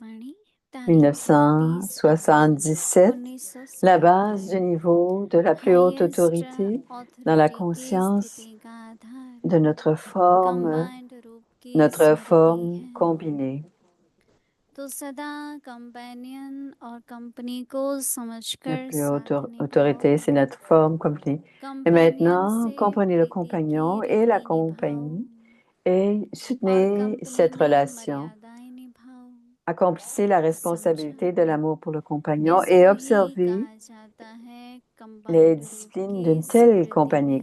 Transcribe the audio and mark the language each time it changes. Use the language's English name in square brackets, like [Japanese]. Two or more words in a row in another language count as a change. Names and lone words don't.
[French] 1977, la base du niveau de la plus haute autorité dans la conscience de notre forme combinée. [Hindi] तो सदा companion और company को [French] La [Hindi] समझकर [French] plus haute [Hindi] साथ [French] autorité, c'est notre forme combinée. Et maintenant, comprenez le compagnon et la compagnie et soutenez cette relation. Accomplissez la responsabilité de l'amour pour le compagnon et observez les disciplines d'une telle compagnie.